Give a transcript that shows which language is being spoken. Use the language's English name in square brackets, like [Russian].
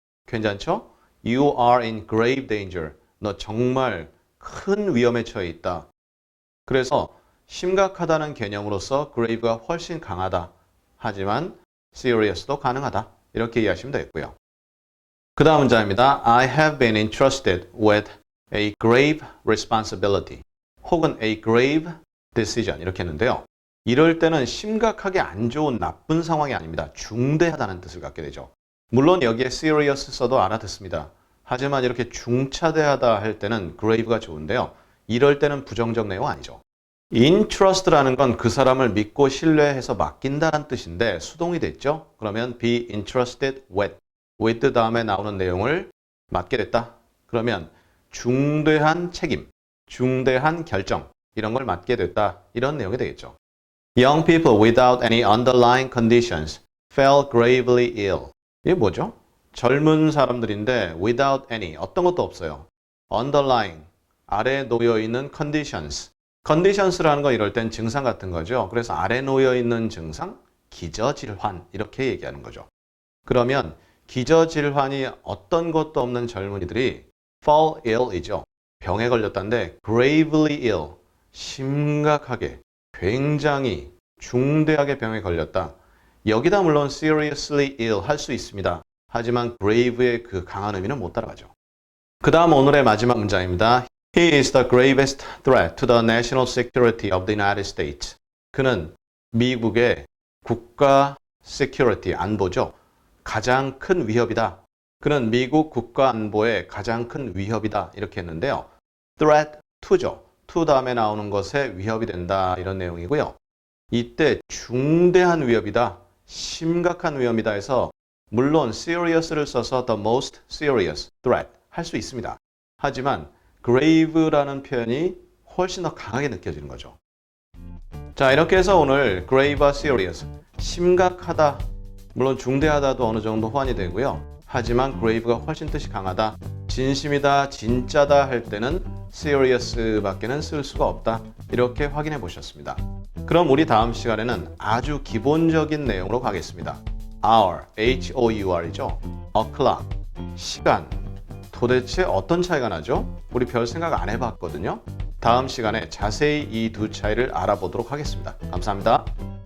[Korean] 괜찮죠? [English] You are in grave danger. [Korean] 너 정말 큰 위험에 처해 있다. 그래서 심각하다는 개념으로서 grave가 훨씬 강하다. 하지만 serious도 가능하다. 이렇게 이해하시면 되겠고요. 그 다음 문장입니다. [English] I have been entrusted with a grave responsibility. [Korean] 혹은 [English] a grave decision. [Korean] 이렇게 했는데요. 이럴 때는 심각하게 안 좋은 나쁜 상황이 아닙니다. 중대하다는 뜻을 갖게 되죠. 물론 여기에 serious 써도 알아듣습니다. 하지만 이렇게 중차대하다 할 때는 grave가 좋은데요. 이럴 때는 부정적 내용 아니죠. entrust라는 건 그 사람을 믿고 신뢰해서 맡긴다는 뜻인데 수동이 됐죠. 그러면 be entrusted with 다음에 나오는 내용을 맡게 됐다. 그러면 중대한 책임, 중대한 결정 이런 걸 맡게 됐다. 이런 내용이 되겠죠. [English] Young people without any underlying conditions fell gravely ill. [Korean] 이게 뭐죠? 젊은 사람들인데 without any, 어떤 것도 없어요. underlying, 아래에 놓여있는 conditions. conditions라는 건 이럴 땐 증상 같은 거죠. 그래서 아래에 놓여있는 증상, 기저질환 이렇게 얘기하는 거죠. 그러면 기저질환이 어떤 것도 없는 젊은이들이 fall ill이죠. 병에 걸렸다는데 gravely ill, 심각하게 굉장히 중대하게 병에 걸렸다. 여기다 물론 seriously ill 할 수 있습니다. 하지만 grave의 그 강한 의미는 못 따라가죠. 그 다음 오늘의 마지막 문장입니다. [English] He is the gravest threat to the national security of the United States. [Korean] 그는 미국의 국가 security, 안보죠. 가장 큰 위협이다. 그는 미국 국가 안보의 가장 큰 위협이다. 이렇게 했는데요. threat to죠. to 다음에 나오는 것에 위협이 된다 이런 내용이고요. 이때 중대한 위협이다, 심각한 위험이다 해서 물론 serious를 써서 [English] the most serious threat [Korean] 할 수 있습니다. 하지만 grave라는 표현이 훨씬 더 강하게 느껴지는 거죠. 자, 이렇게 해서 오늘 grave와 serious, 심각하다, 물론 중대하다도 어느 정도 호환이 되고요. 하지만 grave가 훨씬 뜻이 강하다, 진심이다, 진짜다 할 때는 seriously 쓸 수가 없다. 이렇게 확인해 보셨습니다. 그럼 우리 다음 시간에는 아주 기본적인 내용으로 가겠습니다. hour, H-O-U-R이죠. o'clock, 시간. 도대체 어떤 차이가 나죠? 우리 별 생각 안 해봤거든요. 다음 시간에 자세히 이 두 차이를 알아보도록 하겠습니다. 감사합니다.